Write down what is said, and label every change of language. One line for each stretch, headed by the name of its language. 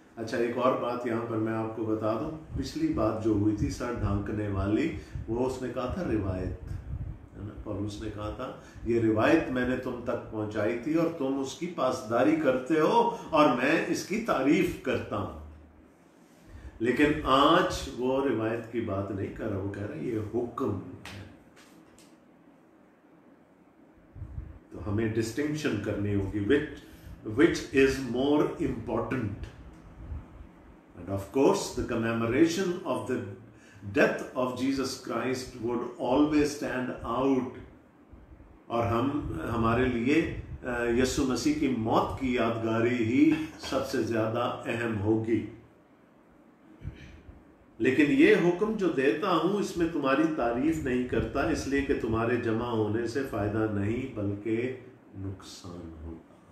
Hindi: अच्छा, एक और बात यहाँ पर मैं आपको बता दूं, पिछली बात जो हुई थी सर ढांकने वाली, वो उसने कहा था रिवायत, है ना, पौलुस ने कहा था ये रिवायत मैंने तुम तक पहुंचाई थी और तुम उसकी पासदारी करते हो और मैं इसकी तारीफ करता हूं। लेकिन आज वो रिवायत की बात नहीं कर रहा, वो कह रहा है ये हुक्म है। तो हमें डिस्टिंक्शन करनी होगी,
English: which is more important. And of course, the commemoration of the death of Jesus Christ would always stand out.
Hindi: और हमारे लिए यीशु मसीह की मौत की यादगारी ही सबसे ज्यादा अहम होगी। लेकिन ये हुक्म जो देता हूं इसमें तुम्हारी तारीफ नहीं करता, इसलिए कि तुम्हारे जमा होने से फायदा नहीं बल्कि नुकसान होता।